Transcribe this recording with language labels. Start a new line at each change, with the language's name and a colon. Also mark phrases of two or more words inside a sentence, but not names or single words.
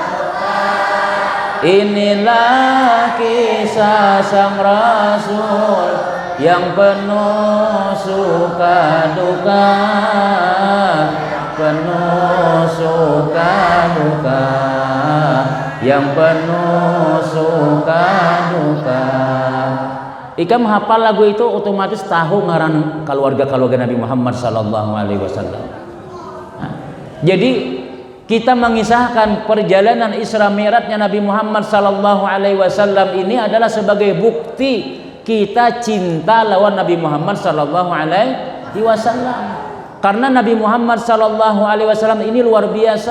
Indonesian: Inilah kisah sang Rasul yang penuh suka duka, penuh suka duka, yang penuh suka duka.
Banjar: Ikam hafal lagu itu otomatis tahu ngaran keluarga Nabi Muhammad
Arabic: sallallahu alaihi wasallam.
Indonesian: Jadi kita mengisahkan perjalanan Isra Mi'rajnya Nabi Muhammad
Arabic: sallallahu alaihi wasallam
Indonesian: ini adalah sebagai bukti kita cinta lawan Nabi Muhammad
Arabic: sallallahu alaihi wasallam.
Indonesian: Karena Nabi Muhammad
Arabic: sallallahu alaihi wasallam
Indonesian: ini luar biasa.